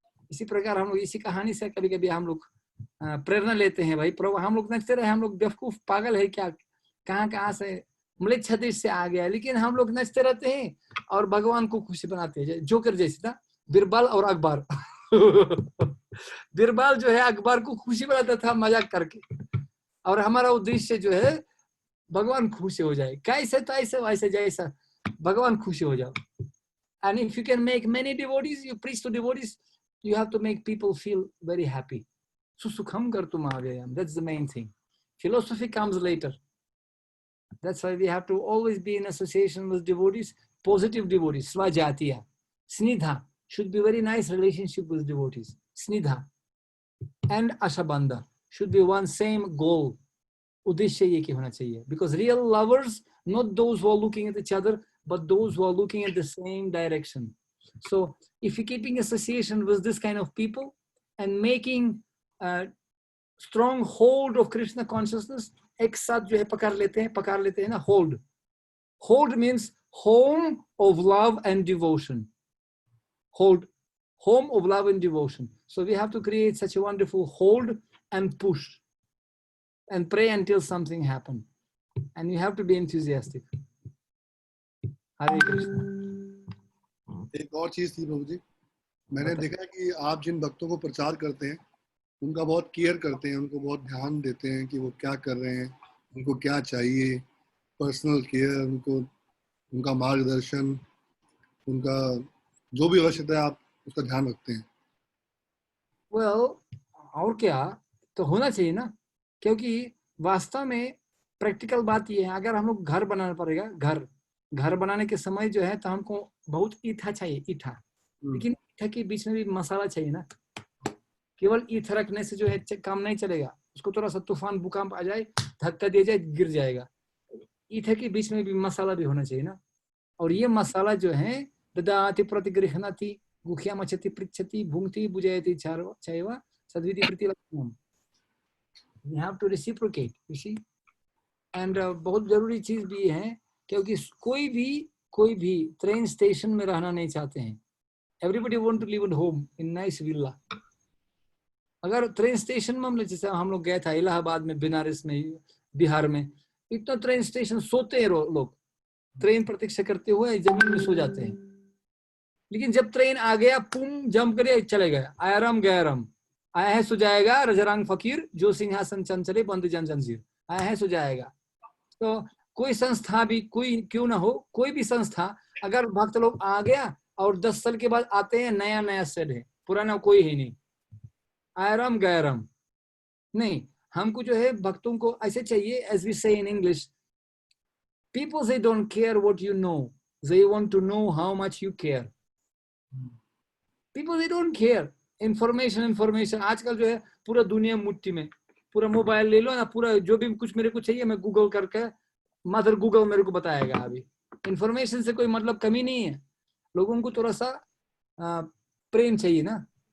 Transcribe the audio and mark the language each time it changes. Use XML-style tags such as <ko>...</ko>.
<hi>इसी प्रकार हम लोग इसी कहानी से कभी कभी हम लोग प्रेरणा लेते हैं। भाई प्रभु, हम लोग नचते रहे, हम लोग बेवकूफ पागल है क्या, कहाँ से म्लेच्छ देश से आ गया, लेकिन हम लोग नचते रहते हैं और भगवान को खुशी बनाते हैं। जोकर जैसे था बिरबल और अकबर बिरबल जो है अकबर को खुशी बनाता था मजाक करके, और हमारा उद्देश्य जो है भगवान खुशी हो जाए, कैसे तैसे वैसे जैसा भगवान खुशी हो जाओ।</hi> <en>And if you can make many devotees, you preach to devotees, you have to make people feel very happy.</en> <sa>Susukham kartum avyayam.</sa> <en>That's the main thing. Philosophy comes later. That's why we have to always be in association with devotees, positive devotees, svajatiya. Snidha should be very nice relationship with devotees. Snidha and ashabandha should be one same goal.</en> <hi>उद्देश्य ये की होना चाहिए,</hi> <en>because real lovers, not those who are looking at each other, but those who are looking at the same direction. So if you're keeping association with this kind of people and making a strong hold of Krishna consciousness,</en> <hi>एक साथ जो है पकड़ लेते हैं ना,</hi> <en>hold means home of love and devotion. Hold, home of love and devotion. So we have to create such a wonderful hold and push and pray until something happens. And you have to be enthusiastic. Hare Krishna.</en> <hi>एक और चीज थी प्रभु जी, मैंने देखा कि आप जिन भक्तों को प्रचार करते हैं उनका बहुत केयर करते हैं, उनको बहुत ध्यान देते हैं कि वो क्या कर रहे हैं, उनको क्या चाहिए, पर्सनल केयर, उनका मार्गदर्शन, उनका जो भी आवश्यकता है आप उसका ध्यान रखते हैं। Well, और क्या तो होना चाहिए ना, क्योंकि वास्तव में प्रैक्टिकल बात ये है, अगर हम लोग घर बनाना पड़ेगा, घर घर बनाने के समय जो है तो हमको बहुत ईठा चाहिए, ईठा, लेकिन ईठा के बीच में भी मसाला चाहिए ना। केवल ईठ रखने से जो है काम नहीं चलेगा, उसको थोड़ा सा तूफान भूकंप आ जाए, धक्का दिया जाए, गिर जाएगा। ईठा के बीच में भी मसाला भी होना चाहिए ना। और ये मसाला जो है</hi> <sa>ददाति प्रतिगृह्णाति गुह्या मचति पृच्छति भुंक्ति बुझायति चैव सद्विति प्रतिलक्षणम।</sa> <en>We have to reciprocate, you see.</en> <hi>And बहुत जरूरी चीज भी है, क्योंकि कोई भी ट्रेन स्टेशन में रहना नहीं चाहते हैं।</hi> <en>Everybody want to live at home in nice villa.</en> <hi>अगर ट्रेन स्टेशन में जैसे हम लोग गए था इलाहाबाद में, बनारस में, बिहार में, इतना ट्रेन स्टेशन सोते हैं लोग, ट्रेन प्रतीक्षा करते हुए जमीन में सो जाते हैं। लेकिन जब ट्रेन आ गया, पुम जम करे चले गए, आयाराम गयाराम, आया है सो जाएगा रजरंग फकीर, जो सिंहासन चंचले बंद जन जंजीर, आया है सो जाएगा। तो कोई संस्था भी, कोई क्यों ना हो, कोई भी संस्था, अगर भक्त लोग आ गया और 10 साल के बाद आते हैं, नया नया सेट है, पुराना कोई है नहीं, आयाराम गयाराम नहीं।</hi> <en>हमको जो है भक्तों को ऐसे चाहिए, as we say in English, people they don't care what you know, they want to know how much you care. People they don't care.</en> <hi>Information आजकल जो है पूरा दुनिया मुट्ठी में, पूरा मोबाइल ले लो ना, पूरा जो भी कुछ मेरे को चाहिए मैं गूगल करके, मदर गूगल मेरे को बताएगा। अभी इंफॉर्मेशन से कोई मतलब कमी नहीं है, लोगों को थोड़ा सा प्रेम चाहिए ना।</hi>